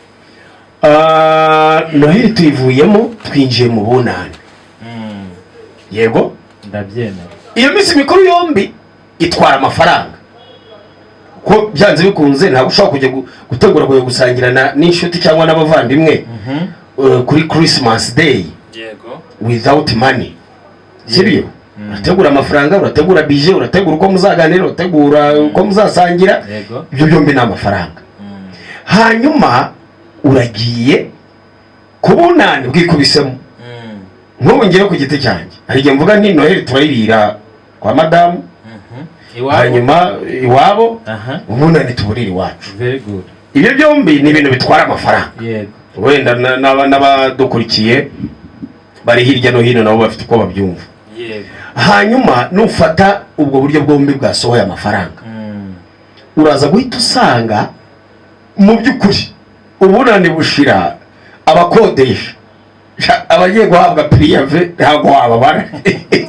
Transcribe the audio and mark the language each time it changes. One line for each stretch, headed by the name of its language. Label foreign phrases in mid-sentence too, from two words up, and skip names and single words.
Kinyarwanda: Noheri tuyivuyemo twinjiye mu bunani. Yego, ndabyemera. Iyo minsi mikuru yombi itwara amafaranga ko byanze bikunze ntabwo ushobora kujya gutegura kujya gusangira n'inshuti cyangwa n'abavandimwe kuri Christmas Day. Yego,
English: without money.
Kinyarwanda: Sibyo? Urategura amafaranga, urategura budget, urategura uko muzaganira, urategura uko muzasangira. Ibyo byombi ni amafaranga. Hanyuma uragiye kubunani bwikubisemo. Nk'ubu ngiye ku giti cyanjye hari igihe mvuga nti Noheri turayirira kwa madamu, hanyuma iwabo ubunani tuburira iwacu.
English: Very good.
Kinyarwanda: Ibyo byombi ni ibintu bitwara amafaranga. Yego, wenda n'abadukurikiye bari hirya no hino nabo bafite uko babyumva. Yego, hanyuma nufata ubwo buryo bwombi bwasohoye amafaranga, uraza guhita usanga mu by'ukuri ubunani bushira abakodesha abagiye guhabwa priyave ntabwo wababara.